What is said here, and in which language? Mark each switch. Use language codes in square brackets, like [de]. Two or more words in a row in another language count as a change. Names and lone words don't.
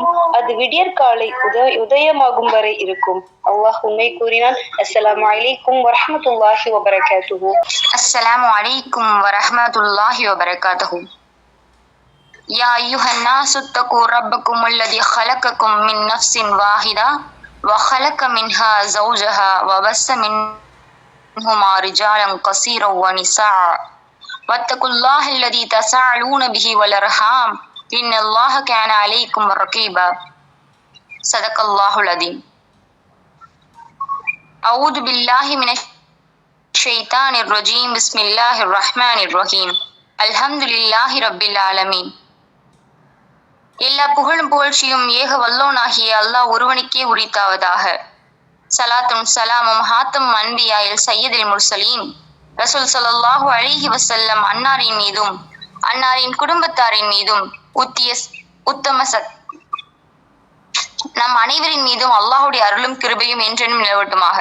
[ta] அது விடியற்காலை உதயமாகும் வரை இருக்கும். அல்லாஹ் உண்மை கூறினான். [ar] السلام عليكم ورحمة الله وبركاته. السلام عليكم ورحمة الله وبركاته. يا أيها الناس اتقوا ربكم الذي خلقكم من نفس واحدة وخلق منها زوجها وبث منهما رجالا كثيرا ونساء واتقوا الله الذي تساءلون به والأرحام إن الله كان عليكم رقيبا. صدق الله العظيم. أعوذ بالله من الشيطان الرجيم. بسم الله الرحمن الرحيم. الحمد لله رب العالمين. [ta] எல்லா புகழும் புகழ்ச்சியும் ஏக வல்லோனாகிய அல்லாஹ் ஒருவனுக்கே உரித்தாவதாக. சலாத்தும் சலாமும் [ar] خاتم الأنبياء سيد المرسلين [ta] ரசூல் [ar] صلى الله عليه وسلم [ta] அன்னாரின் மீதும் அன்னாரின் குடும்பத்தாரின் மீதும் உத்தம நம் அனைவரின் மீதும் அல்லாஹுடைய அருளும் கிருபையும் என்றென்றும் நிலவட்டுமாக.